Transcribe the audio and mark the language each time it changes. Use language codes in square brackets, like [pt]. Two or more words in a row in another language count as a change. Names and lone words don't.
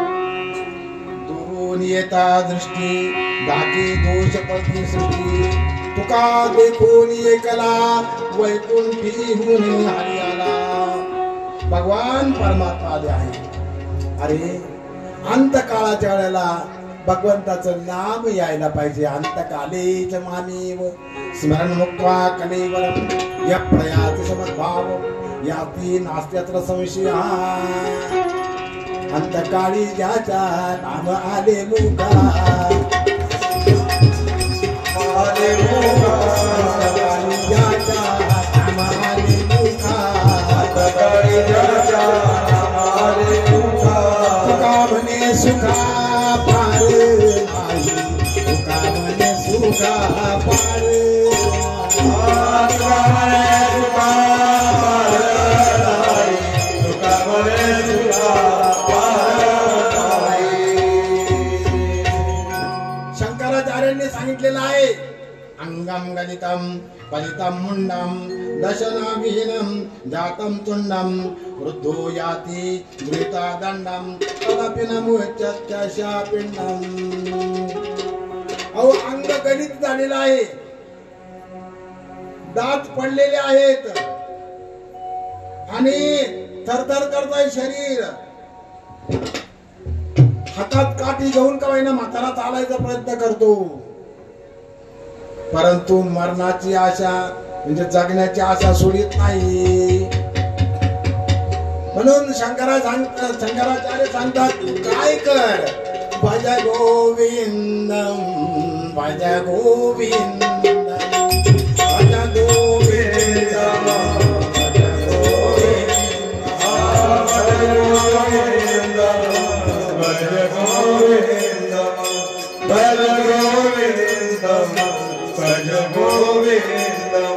[mr] दुरून येता दृष्टी दागी दोष पडती सृष्टी, तुका देखून एकला वैकुंठी होऊन हरी आला. भगवान परमात्मा आले आहे. अरे अंतकाळाच्या वेळेला भगवंताचं नाम यायला पाहिजे. [sa] अंतकालेच मामेव स्मरण मुक्त्वा कलेवरम या प्रयाति समद्भाव याती नास्त्यत्र संशय. [mr] अंतकाळी ज्याच्या नाम आले मुका, आले मुका, अंतकाळी ज्याच्या नाम आले मुका, अंतकाळी ज्याच्या नाम आले मुका. तुका म्हणे सुखा पार नाही, तुका म्हणे सुखा पार शंकराचार्यांनी सांगितलेलं आहे. [sa] अंगम गलितम फलितम मुंडम दशनाभिहीनम जातम तुंडम वृद्धो याति मृता दंडम तदपि न मुच्यत्याशा पिंडम. [mr] अहो अंग गलित झालेलं आहे, दात पडलेले आहेत आणि थरथर करताय शरीर. हातात काठी घेऊन का होईना म्हातारा चालायचा प्रयत्न करतो, परंतु मरणाची आशा म्हणजे जगण्याची आशा सोडित नाही. म्हणून शंकराचार्य सांगतात काय कर, [sa] भज गोविंदम भज गोविंदम भज गोविंदम भज गोविंदम भज गोविंदम